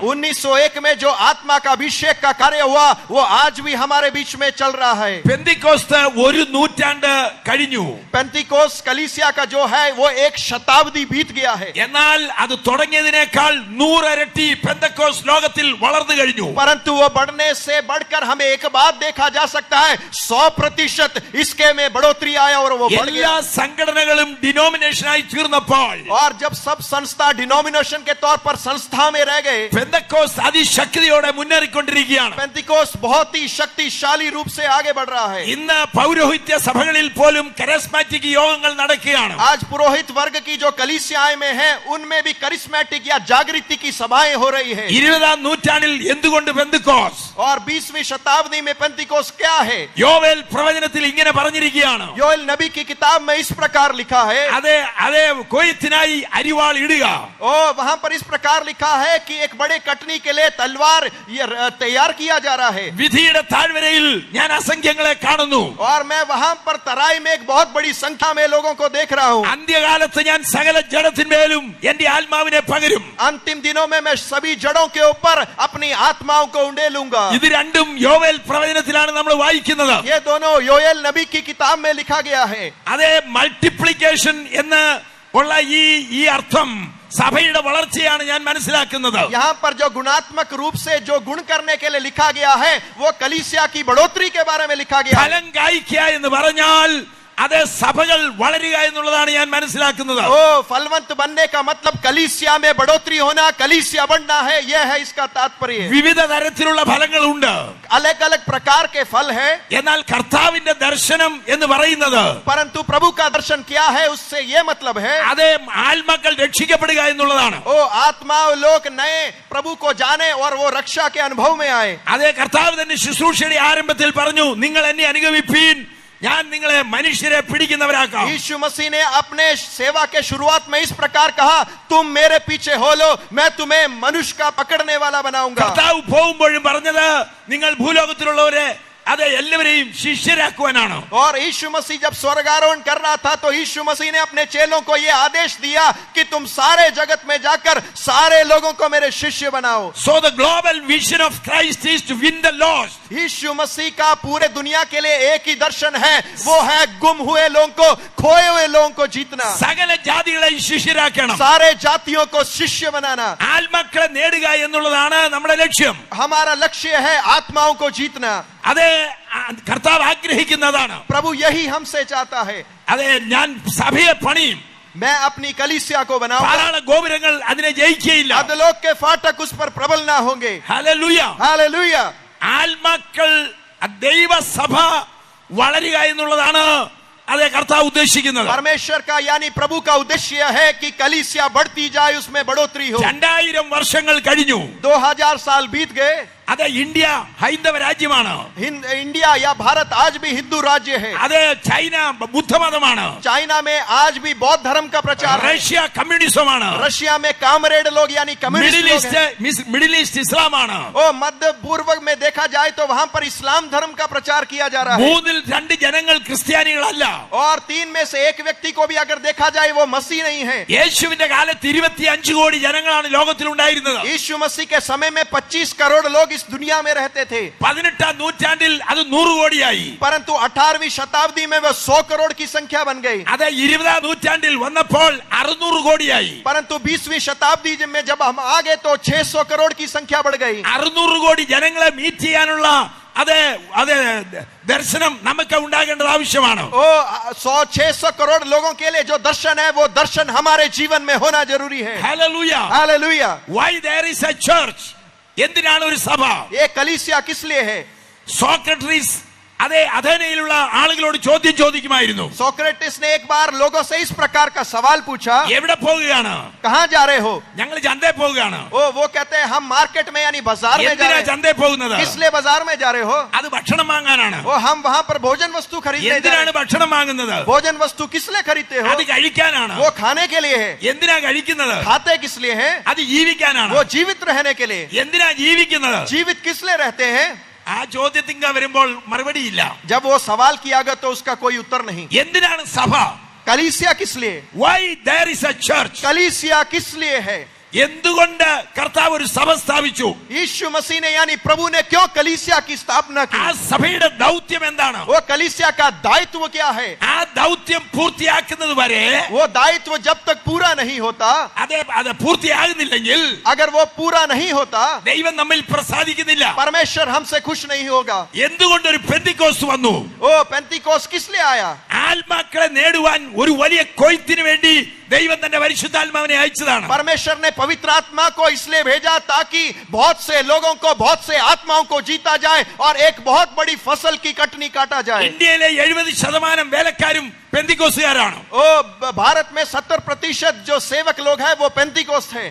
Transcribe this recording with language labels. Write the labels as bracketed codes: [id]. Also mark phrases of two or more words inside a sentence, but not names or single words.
[hi] 1901 में जो आत्मा का अभिषेक का कार्य हुआ वो आज भी हमारे बीच में चल रहा है. [ml] പെന്തിക്കോസ്ത് ഒരു നൂറ്റാണ്ട് കഴിഞ്ഞു. [hi] पेंतिकोस्त कलीसिया का जो है वो एक शताब्दी बीत गया है. [ml] എന്നാൽ അത് തുടങ്ങിയതിനേക്കാൾ 100 ഇരട്ടി പെന്തക്കോസ്ത് ലോകത്തിൽ വളർന്നു കഴിഞ്ഞു. [hi] परंतु वो बढ़ने से बढ़कर हमें एक बात देखा जा सकता है, 100% इसके में बढ़ोतरी आया और वो बढ़ [ml] എല്ലാ [hi] गया. [ml] സംഘടനകളും ഡിനോമിനേഷനായി തീർന്നപ്പോൾ, [hi] और जब सब संस्था डिनोमिनेशन के तौर पर संस्था में रह गए, [ml] പെന്തക്കോസ്ത് അതിശക്തിയോടെ മുന്നേറിക്കൊണ്ടിരിക്കുകയാണ്. [hi] पेंतिकोस्त बहुत ही शक्तिशाली रूप से आगे बढ़ रहा है. [ml] ഇന്ന് പൗരോഹിത്യ സഭകളിൽ പോലും കരസ്മാറ്റിക് യോഗങ്ങൾ നടക്കുകയാണ്. [hi] आज पुरोहित वर्ग की जो कलीसियाएं में है उनमें भी करिस्मेटिक या जागृति की सभाएं हो रही है. [ml] 20ാം നൂറ്റാണ്ടിൽ എന്തുകൊണ്ട് പെന്തക്കോസ്ത്? [hi] और 20वीं शताब्दी में पेंतिकोस्त क्या है? [ml] യോവേൽ പ്രവചനത്തിൽ ഇങ്ങനെ പറഞ്ഞിരിക്കുകയാണ്, [hi] योएल नबी की किताब में इस प्रकार लिखा है, [ml] അതേ കൊയ്ത്തിനായി അരിവാൾ ഇടുക. [hi] ओ वहां पर पर इस प्रकार लिखा है कि एक बड़े कटनी के लिए तलवार ये तैयार किया जा रहा है। [ml] വിധിയുടെ താഴ്വരയിൽ ഞാൻ അസംഖ്യങ്ങളെ കാണുന്നു. [hi] और मैं वहां पर तराई में एक बहुत बड़ी संख्या में लोगों को देख रहा हूं। [ml] അന്ത്യകാലത്ത് ഞാൻ സകല ജഡത്തിന്മേലും എന്റെ ആത്മാവിനെ പകരും. [hi] अंतिम दिनों में मैं सभी जड़ों के ऊपर अपनी आत्माओं को उंडेलूंगा। [ml] ഇത് രണ്ടും യോവേൽ പ്രവചനത്തിലാണ് നമ്മൾ വായിക്കുന്നത്. [hi] ये दोनों योएल नबी की किताब में लिखा गया है। [ml] അതേ മൾട്ടിപ്ലിക്കേഷൻ എന്ന് ഉള്ള ഈ അർത്ഥം സഭയുടെ വളർച്ചയാണ് ഞാൻ മനസ്സിലാക്കുന്നത്. [hi] यहाँ पर जो गुणात्मक रूप से जो गुण करने के लिए लिखा गया है वो कलीसिया की बढ़ोतरी के बारे में लिखा गया है। [ml] ഫലം കായ്ക്കുക എന്ന് പറഞ്ഞാൽ അത് സഭകൾ വളരുക എന്നുള്ളതാണ് ഞാൻ മനസ്സിലാക്കുന്നത്. [hi] ओ फलवंत बनने का मतलब कलीसिया में बढ़ोतरी होना, कलीसिया बढ़ना है, यह है इसका तात्पर्य। [ml] വിവിധ തരത്തിലുള്ള ഫലങ്ങളുണ്ട്. [hi] अलग अलग प्रकार के फल है, [ml] എന്നാൽ കർത്താവിന്റെ ദർശനം എന്ന് പറയുന്നത് [hi] परंतु प्रभु का दर्शन क्या है उससे यह मतलब है [ml] അത് ആത്മാക്കൾ രക്ഷിക്കപ്പെടുക എന്നുള്ളതാണ്. [hi] ओ आत्मा लोग नए प्रभु को जाने और वो रक्षा के अनुभव में आए। [ml] അതേ കർത്താവ് തന്നെ ശുശ്രൂഷയുടെ ആരംഭത്തിൽ പറഞ്ഞു, നിങ്ങൾ എന്നെ അനുഗമിപ്പീൻ, ഞാൻ നിങ്ങളെ മനുഷ്യരെ പിടിക്കുന്നവരാക്കാം. [hi] यीशु मसीह ने अपने सेवा के शुरुआत में इस प्रकार कहा, तुम मेरे पीछे हो लो, मैं तुम्हें मनुष्य का पकड़ने वाला बनाऊंगा। [ml] കർത്താവ് പോകുമ്പോഴും പറഞ്ഞത് നിങ്ങൾ ഭൂലോകത്തിലുള്ളവരെ അതെ എല്ലാവരെയും ശിഷ്യരാക്കുവാനാണ്. [hi] और यीशु मसीह जब स्वर्गारोहण कर रहा था तो यीशु मसीह ने अपने चेलों को यह आदेश दिया कि तुम सारे जगत में जाकर सारे लोगों को मेरे शिष्य बनाओ। [en] So the global vision of Christ is to win the lost. [hi] यीशु मसीह का पूरे दुनिया के लिए एक ही दर्शन है, वो है गुम हुए लोगों को, खोए हुए लोगों को जीतना, [ml] സകല ജാതികളെയും ശിഷ്യരാക്കണം. [hi] सारे जातियों को शिष्य बनाना। [ml] ആത്മാക്കളെ നേടുക എന്നുള്ളതാണ് നമ്മുടെ ലക്ഷ്യം. [hi] हमारा लक्ष्य है आत्माओं को जीतना। [ml] അതെ കർത്താവ് ആഗ്രഹിക്കുന്നതാണ്. [hi] प्रभु यही हमसे चाहता है। [ml] അതെ ഞാൻ സഭയെ പണിയും, [hi] मैं अपनी कलीसिया को बनाऊंगा, [ml] പാതാള ഗോപുരങ്ങൾ അതിനെ ജയിക്കുകയില്ല. [hi] अधोलोक के फाटक उस पर प्रबल ना होंगे। [ml] ഹല്ലേലൂയ. [hi] हालेलुया। [ml] ആത്മാക്കൾ ദൈവസഭ വളരുക എന്നുള്ളതാണ് അതെ കർത്താവ് ഉദ്ദേശിക്കുന്നത്. [hi] परमेश्वर का यानी प्रभु का उद्देश्य है कि कलीसिया बढ़ती जाए, उसमें बढ़ोतरी हो। [ml] 2000 വർഷങ്ങൾ കഴിഞ്ഞു. [hi] 2000 साल बीत गए। [ml] അതെ ഇന്ത്യ ഹൈന്ദവ രാജ്യമാണ്. [hi] इंडिया या भारत आज भी हिंदू राज्य है। [ml] അതെ ചൈന ബുദ്ധമതമാണ്. [hi] चाइना में आज भी बौद्ध धर्म का प्रचार है। [ml] റഷ്യ കമ്മ്യൂണിസമാണ്. [hi] रशिया में कामरेड लोग यानी कम्युनिस्ट लोग हैं। [ml] മിഡിൽ ഈസ്റ്റ് ഇസ്ലാമാണ്. [hi] ओ मध्य पूर्व में देखा जाए तो वहां पर इस्लाम धर्म का प्रचार किया जा रहा है। [ml] 3 ജനങ്ങൾ ക്രിസ്ത്യാനികളല്ല. [hi] और 3 में से एक व्यक्ति को भी अगर देखा जाए वो मसीह नहीं है। [ml] യേശുവിന്റെ കാലത്ത് 25 കോടി ജനങ്ങളാണ് ലോകത്തിൽ ഉണ്ടായിരുന്നത്. [hi] यीशु मसीह के समय में 25 करोड़ लोग इस दुनिया में रहते थे। [ml] 18ാം നൂറ്റാണ്ടിൽ അത് 100 കോടിയായി. [hi] परंतु 18वीं शताब्दी में वह 100 करोड़ की संख्या बन गई। [ml] അത് 20ാം നൂറ്റാണ്ടിൽ വന്നപ്പോൾ 600 കോടിയായി. [hi] परंतु 20वीं शताब्दी में जब हम आ गए तो 600 करोड़ की संख्या बढ़ गई। [ml] 600 കോടി ജനങ്ങളെ മീറ്റ് ചെയ്യാനുള്ള അതെ അതെ ദർശനം നമുക്ക് ഉണ്ടാകേണ്ടത് ആവശ്യമാണ്. [hi] ओ 600 करोड़ लोगों के लिए जो दर्शन है वो दर्शन हमारे जीवन में होना जरूरी है। [ml] ഹല്ലേലൂയ. [hi] हालेलुया। [en] Why there is a church? [ml] എന്തിനാണ് ഒരു സഭ? [hi] ये कलीसिया किस लिए है? [ml] സോക്രട്ടീസ് അതെ അഥേനയിലുള്ള ആളുകളോട് ചോദ്യം ചോദിക്കുമായിരുന്നു. [hi] सोक्रेटिस ने एक बार लोगों से इस प्रकार का सवाल पूछा, [ml] എവിടെ പോകുകയാണ്? [hi] कहां जा रहे हो? [ml] ഞങ്ങൾ ചന്തയിൽ പോകുകയാണ്. [hi] ओ वो कहते हैं हम मार्केट में यानी बाजार में जा [ml] എന്തിനാ [hi] रहे हैं। [ml] ചന്തയിൽ പോകുന്നത്? [hi] किस लिए बाजार में जा रहे हो? [ml] അത് ഭക്ഷണം വാങ്ങാനാണ്. [hi] ओ हम वहां पर भोजन वस्तु खरीदने जा रहे [ml] എന്തിനാണ് [hi] हैं। [ml] ഭക്ഷണം വാങ്ങുന്നത്? [hi] भोजन वस्तु किस लिए खरीदते हो? [ml] അത് കഴിക്കാനാണ്. [hi] वो खाने के लिए है। [ml] എന്തിനാ കഴിക്കുന്നത്? [hi] खाते किस लिए है? [ml] അത് ജീവിക്കാനാണ്. [hi] वो जीवित रहने के लिए। [ml] എന്തിനാ ജീവിക്കുന്നത്? [hi] जीवित किस लिए रहते हैं? [ml] ആ ചോദ്യത്തിങ്ക വരുമ്പോൾ മറുപടിയില്ല. [hi] जब वो सवाल किया गया तो उसका कोई उत्तर नहीं। [ml] എന്തിനാണ് സഭ? [hi] कलीसिया किस लिए? [en] Why there is a church? [hi] कलीसिया किस लिए है? [ml] എന്തുകൊണ്ട് കർത്താവ് ഒരു സഭ സ്ഥാപിച്ചു? [hi] यीशु मसीह ने यानी प्रभु ने क्यों कलीसिया की स्थापना की? [ml] ആ സഭയുടെ ദൗത്യം എന്താണ്? [hi] वो कलीसिया का दायित्व क्या है? [ml] ആ ദൗത്യം പൂർത്തിയാക്കുന്നത് വരെ [hi] वो दायित्व जब तक पूरा नहीं होता, [ml] അത് പൂർത്തിയാകുന്നില്ലെങ്കിൽ [hi] अगर वो पूरा नहीं होता, [ml] ദൈവം നമ്മിൽ പ്രസാദിക്കുന്നില്ല. [hi] परमेश्वर हमसे खुश नहीं होगा। [ml] എന്തുകൊണ്ട് ഒരു പെന്തിക്കോസ്ത് വന്നു? [hi] ओ पेंतिकोस किस लिए आया? [ml] ആത്മാക്കളെ നേടുവാൻ ഒരു വലിയ കൊയ്ത്തിന് വേണ്ടി ദൈവം തന്റെ പരിശുദ്ധാത്മാവിനെ അയച്ചതാണ്. [hi] परमेश्वर ने पवित्र आत्मा को इसलिए भेजा ताकि बहुत से लोगों को, बहुत से आत्माओं को जीता जाए और एक बहुत बड़ी फसल की कटनी काटा जाए। [ml] ഇന്ത്യയിലെ 70% വേലക്കാരും പെന്തിക്കോസ്തുകാരാണ്. [hi] ओ भारत में 70% जो सेवक लोग हैं वो पेंतिकोस्त है.